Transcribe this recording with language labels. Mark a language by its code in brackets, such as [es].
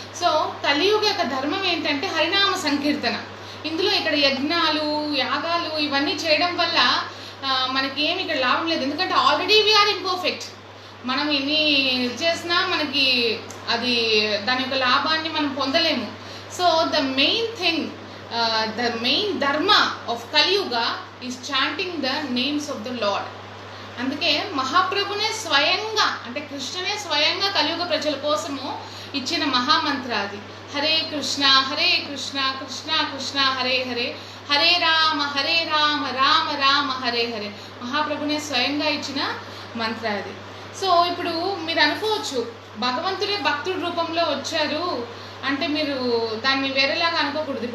[te] So కలియుగ యొక్క ధర్మం ఏంటంటే హరినామ సంకీర్తన. ఇందులో ఇక్కడ యజ్ఞాలు యాగాలు ఇవన్నీ చేయడం వల్ల మనకి ఏమి ఇక్కడ లాభం లేదు. ఎందుకంటే ఆల్రెడీ వీఆర్ ఇంపర్ఫెక్ట్. మనం ఎన్ని చేసినా మనకి అది దాని యొక్క లాభాన్ని మనం పొందలేము. [en] So the main thing, the main dharma of Kali Yuga is chanting the names of the Lord. [te] అందుకే మహాప్రభునే స్వయంగా, అంటే కృష్ణనే స్వయంగా కలియుగ ప్రజల కోసము ఇచ్చిన మహామంత్ర అది. హరే కృష్ణ హరే కృష్ణ కృష్ణ కృష్ణ హరే హరే, హరే రామ రామ రామ హరే హరే. మహాప్రభునే స్వయంగా ఇచ్చిన మంత్ర అది. సో ఇప్పుడు మీరు అనుకోవచ్చు, భగవంతుడే భక్తుడి రూపంలో వచ్చారు అంటే మీరు దాన్ని వేరేలాగా అనుకోకూడదు.